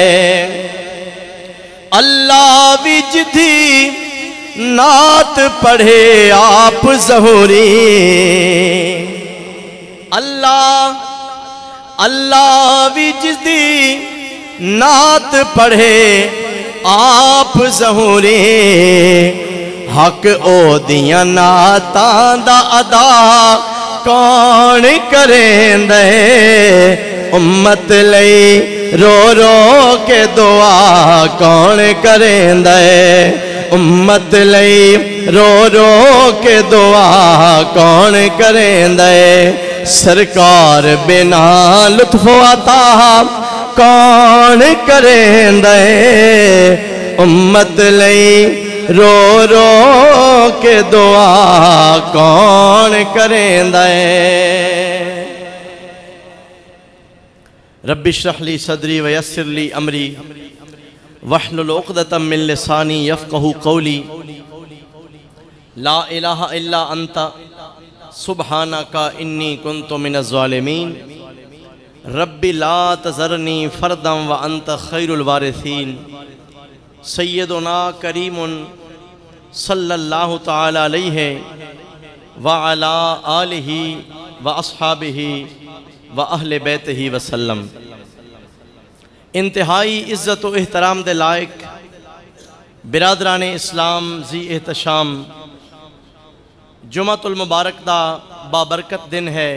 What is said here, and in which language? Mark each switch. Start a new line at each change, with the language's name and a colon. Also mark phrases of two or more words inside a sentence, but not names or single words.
Punjabi: اللہ وچ دی نعت پڑھے آپ ظہوری، اللہ وچ دی نعت پڑھے آپ ظہوری، حق او دیاں نعتاں دا ادا کون کریں دے، امت لئی رو رو کے دعا کون کریں دے، امت لئی رو رو کے دعا کون کریں دے۔ سرکار بنا لطف و عطا کون کریں دے، امت لئی رو رو کے دعا کون کریں دے۔
Arabic: رب اشرح لی صدری ویسر لی امری واحلل عقدۃ من لسانی یفقہوا قولی، لا الہ الا انت سبحانک انی کنت من الظالمین، رب لا تذرنی فردا وانت خیر الوارثین۔ سیدنا کریم صلی اللہ تعالی علیہ وعلا آلہ و اصحابہ و اہل بیتہ وسلم۔
Punjabi: انتہائی عزت و احترام دے لائق برادران اسلام ذی احتشام، جمعۃ المبارک دا بابرکت دن ہے۔